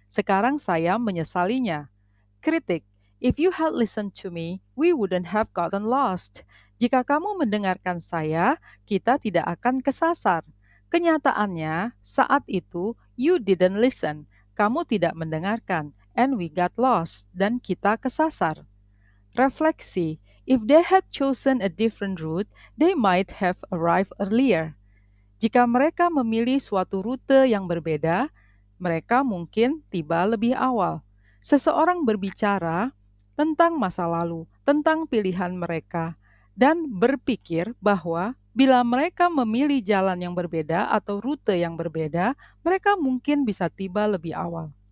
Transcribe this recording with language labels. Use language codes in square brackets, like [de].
[id] Sekarang saya menyesalinya. Kritik. [en] If you had listened to me, we wouldn't have gotten lost. [id] Jika kamu mendengarkan saya, kita tidak akan kesasar. Kenyataannya, saat itu [en] you didn't listen. [id] Kamu tidak mendengarkan, [en] and we got lost, [id] dan kita kesasar. Refleksi. [en] If they had chosen a different route, they might have arrived earlier. [id] Jika mereka memilih suatu rute yang berbeda, mereka mungkin tiba lebih awal. Seseorang berbicara tentang masa lalu, tentang pilihan mereka, dan berpikir bahwa bila mereka memilih jalan yang berbeda atau rute yang berbeda, mereka mungkin bisa tiba lebih awal.